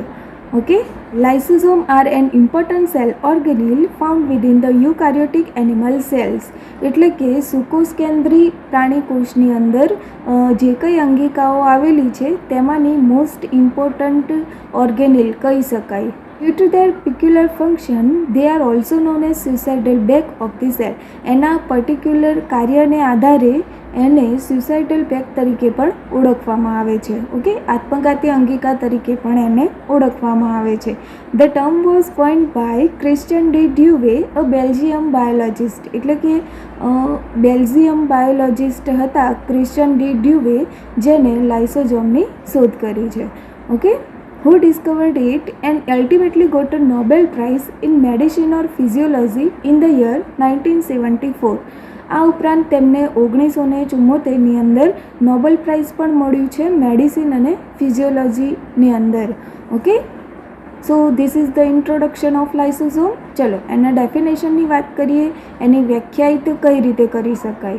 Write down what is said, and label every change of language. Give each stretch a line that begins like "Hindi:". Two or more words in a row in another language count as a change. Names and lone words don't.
English: Okay, lysosome are an important cell organelle found within the eukaryotic animal cells
Gujarati: એટલે કે સુકોષકેન્દ્રી પ્રાણી કોષની અંદર જે કંઈ અંગિકાઓ આવેલી છે તેમાંની
English: most important organelle
Gujarati: કહી શકાય.
English: Due to their peculiar function, they are also known as suicidal bag of the cell.
Gujarati: એના પર્ટિક્યુલર કાર્યને આધારે એને
English: suicidal bag
Gujarati: તરીકે પણ ઓળખવામાં આવે છે. ઓકે, આત્મઘાતી અંગિકા તરીકે પણ એને ઓળખવામાં આવે છે.
English: The term was coined by Christian de Duve, a Belgium biologist
Gujarati: એટલે કે
English: Belgium biologist
Gujarati: હતા ક્રિશ્ચિયન ડી ડ્યુવે, જેને લાઇસોઝોમની શોધ કરી છે.
English: ઓકે, who discovered it and ultimately got a Nobel Prize in Medicine or Physiology in the year 1974.
Gujarati: આ ઉપરાંત તેમને 1974ની અંદર નોબેલ પ્રાઇઝ પણ મળ્યું છે મેડિસિન અને ફિઝિયોલોજીની અંદર.
English: Okay, so this is the introduction of lysosome.
Gujarati: ચલો એના ડેફિનેશનની વાત કરીએ, એની વ્યાખ્યાયિત કઈ રીતે કરી શકાય.